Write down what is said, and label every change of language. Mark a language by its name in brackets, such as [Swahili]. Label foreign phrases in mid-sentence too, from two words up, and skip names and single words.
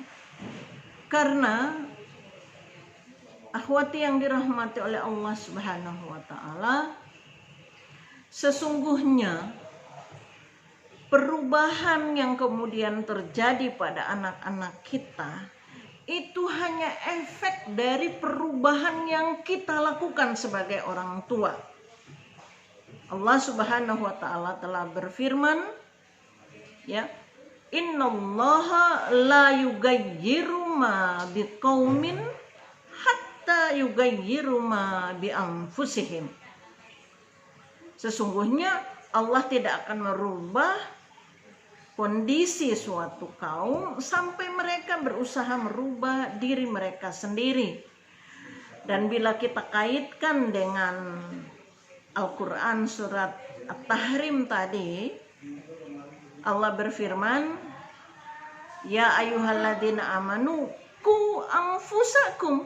[Indonesian] Karena akhwati yang dirahmati oleh Allah [Arabic] سبحانه وتعالى, [Indonesian] sesungguhnya perubahan yang kemudian terjadi pada anak-anak kita itu hanya efek dari perubahan yang kita lakukan sebagai orang tua. Allah [Arabic] سبحانه وتعالى [Indonesian] telah berfirman, ya, [Arabic] إن الله لا يغير ما بقوم حتى يغيروا ما بأنفسهم. [Indonesian] Sesungguhnya Allah tidak akan merubah kondisi suatu kaum sampai mereka berusaha merubah diri mereka sendiri. Dan bila kita kaitkan dengan Al-Quran surat At-Tahrim tadi, Allah berfirman, [Arabic] يا أيها الذين آمنوا قوا أنفسكم.